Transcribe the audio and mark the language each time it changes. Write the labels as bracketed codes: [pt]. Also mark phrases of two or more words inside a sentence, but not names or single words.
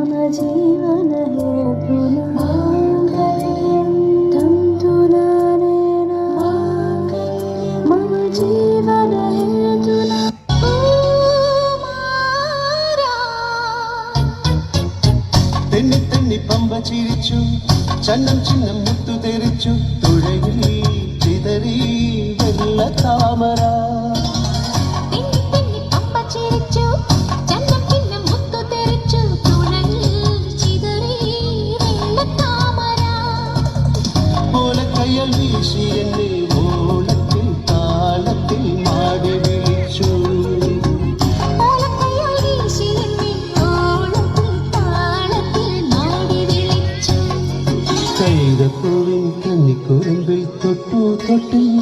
[sa] जीवन हेतुना मांगल्यं तन्तुना नेन मांगल्यं मम जीवन हेतुना [ml] തെന്നി തെന്നി പമ്പ ചിരിച്ചു ചന്നം ചിന്നം മുത്തു തെറിച്ചു തുഴയിൽ ചിതറി വെള്ള താമര ഓലക്കയ്യൽ വീശി എന്നെ ഓളത്തിൽ താളത്തിൽ മാടി വിളിച്ചു കൈതപ്പൂവിൻ കന്നിക്കുറുമ്പിൽ തൊട്ടു തൊട്ടില്ല